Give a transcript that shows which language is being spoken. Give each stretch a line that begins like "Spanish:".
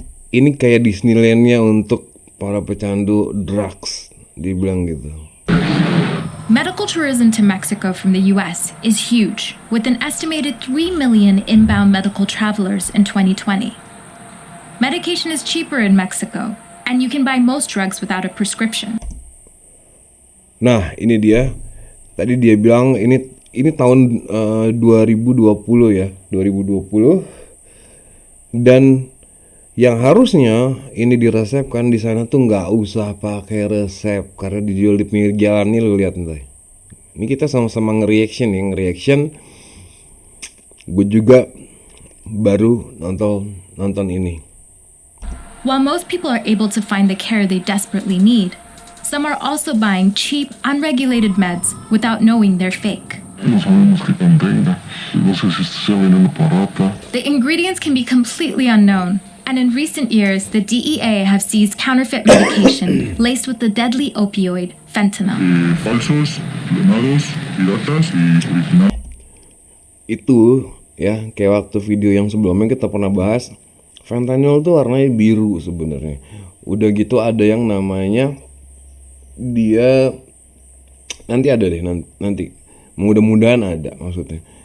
Indonesian: Ini kayak Disneyland-nya untuk para pecandu drugs, dibilang gitu.
English: Medical tourism to Mexico from the US is huge, with an estimated 3 million inbound medical travelers in 2020. Medication is cheaper in Mexico, and you can buy most drugs without a prescription.
Indonesian: Nah, ini dia. Tadi dia bilang ini tahun 2020 ya, 2020. Dan yang harusnya ini diresepkan di sana tuh nggak usah pakai resep, karena dijual di pinggir jalan nih, lu lihat nih. Ini kita sama-sama nge-reaction. Gue juga baru nonton ini.
English: While most people are able to find the care they desperately need, some are also buying cheap, unregulated meds without knowing they're fake.
Spanish: No sabemos qué contenga. No sé si sea veneno para rata.
English: The ingredients can be completely unknown, and in recent years, the DEA have seized counterfeit medication laced with the deadly opioid fentanyl.
Spanish: Falsos, clonados, piratas y original.
Indonesian: Itu ya kayak waktu video yang sebelumnya kita pernah bahas, fentanyl tuh warnanya biru sebenarnya. Udah gitu ada yang namanya dia nanti ada deh nanti mudah-mudahan ada maksudnya.